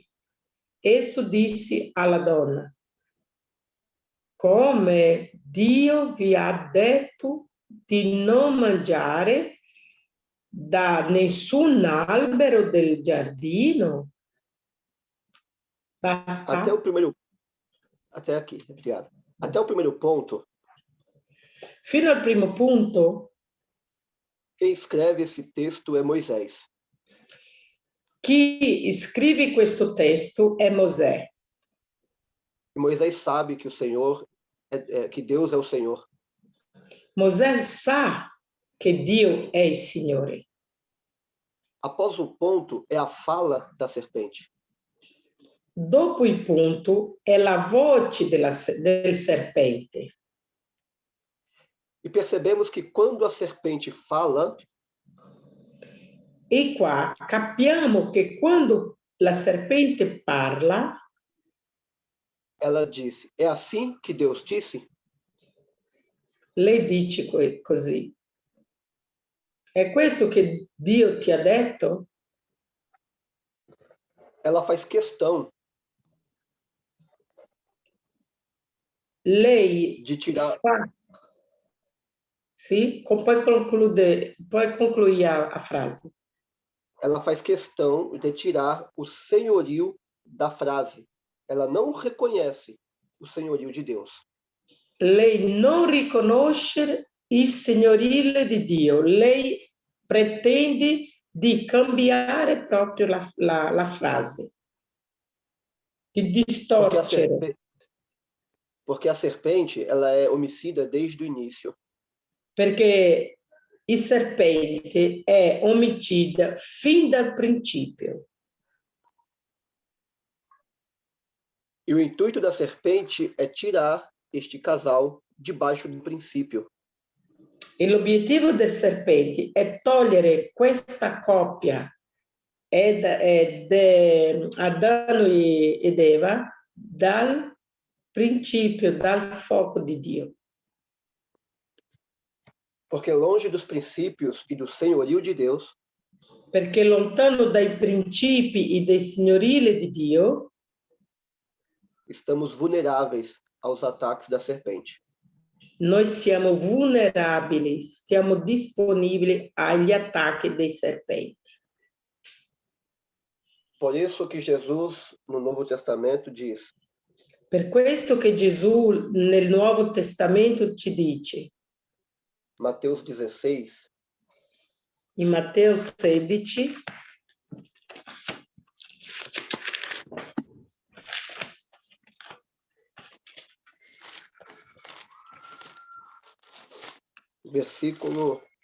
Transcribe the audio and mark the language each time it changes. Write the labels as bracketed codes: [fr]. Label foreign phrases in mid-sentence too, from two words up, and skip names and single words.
[it] Esso disse alla donna: come Dio vi ha detto di non mangiare da nessun albero del giardino. Basta. [pt] Até aqui, obrigado. Até o primeiro ponto. [it] Fino al primo punto. [pt] Quem escreve esse texto é Moisés. [it] Chi scrive questo testo è Mosè. [pt] E Moisés sabe que o Senhor que Deus é o Senhor. [it] Mosè sa che Dio è il Signore. [pt] Após o ponto é a fala da serpente. [it] Dopo il punto è la voce del serpente. [pt] E percebemos que quando a serpente fala, [it] e qua capiamo che quando la serpente parla, [pt] ela disse: é assim que Deus disse? [it] Lei dice così. È questo che Dio ti ha detto? [pt] Ela faz questão [it] lei [pt] de tirar. [it] Sì? Poi [pt] concluir a frase. Ela faz questão de tirar o senhorio da frase. Ela não reconhece o senhorio de Deus. [it] Lei non riconosce il signorile di Dio. Lei pretende di cambiare proprio la frase, di distorcere. [pt] Porque a serpente, ela é homicida desde o início. [it] Perché il serpente è omicida fin dal principio. [pt] E o intuito da serpente é tirar este casal debaixo do princípio. [it] E l'obiettivo del serpente è togliere questa coppia, Adamo ed Eva, dal principio, dal fuoco di Dio. [pt] Porque longe dos princípios e do senhorio de Deus, [it] perché lontano dai principi e dai signorile di Dio, [pt] estamos vulneráveis aos ataques da serpente. [it] Noi siamo vulnerabili, stiamo disponibili agli attacchi dei serpenti. [pt] Por isso que Jesus, no Novo Testamento, diz: [it] Per questo che Gesù nel Nuovo Testamento ci dice, [pt] Mateus 16, [it] in Matteo 16, [pt] versículo